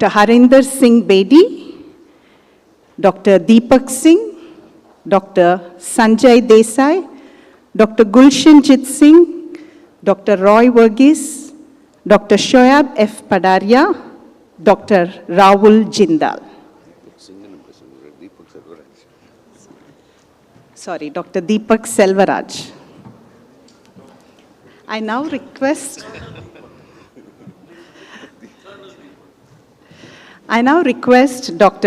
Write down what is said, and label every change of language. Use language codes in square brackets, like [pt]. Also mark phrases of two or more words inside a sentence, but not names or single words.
[en] Harinder Singh Bedi, Dr. Deepak Singh, Dr. Sanjay Desai, Dr. Gulshan Jit Singh, Dr. Roy Verghese, Dr. Shoaib F. Padaria, Dr. Rahul Jindal. Sorry, Dr. Deepak Selvaraj. I now request Dr.